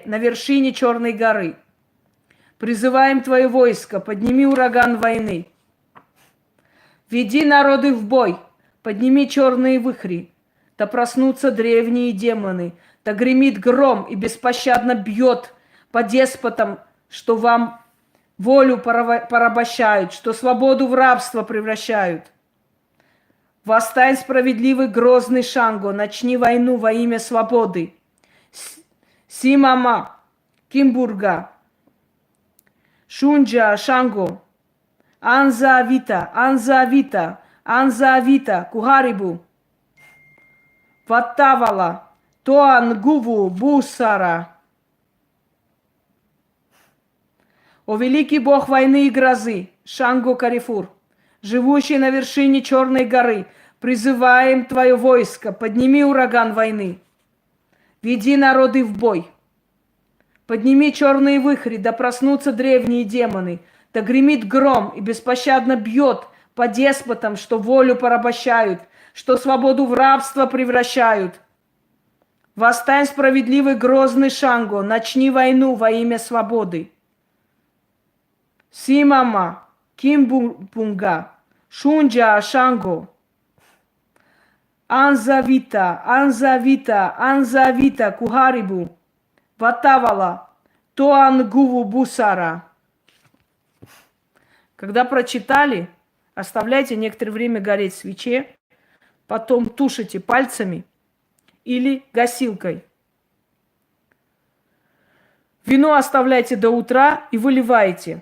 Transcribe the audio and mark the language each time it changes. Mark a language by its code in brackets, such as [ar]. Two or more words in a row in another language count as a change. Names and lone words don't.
[ru] на вершине Черной горы, призываем твое войско, подними ураган войны, веди народы в бой, подними черные вихри, да проснутся древние демоны, да гремит гром и беспощадно бьет по деспотам, что вам волю порабощают, что свободу в рабство превращают. Восстань, справедливый грозный Шанго, начни войну во имя свободы. [sw] Simama, Kimburga, Shunja, Shango, Anza Vita, Anza Vita, Anza Vita, Kuharibu, Watawala, Toanguvu, Busara. [ru] О великий бог войны и грозы, Шанго Карифур, живущий на вершине Черной горы, призываем твое войско, подними ураган войны, веди народы в бой, подними черные вихри, да проснутся древние демоны, да гремит гром и беспощадно бьет по деспотам, что волю порабощают, что свободу в рабство превращают. Восстань, справедливый грозный Шанго, начни войну во имя свободы. [sw] Simama, Kimbunga, Shunja, Shango, Anza Vita, Anza Vita, Anza Vita, Kuharibu, Watawala, Toanguvu, Busara. [ru] Когда прочитали, оставляйте некоторое время гореть в свече, потом тушите пальцами или гасилкой. Вино оставляйте до утра и выливайте.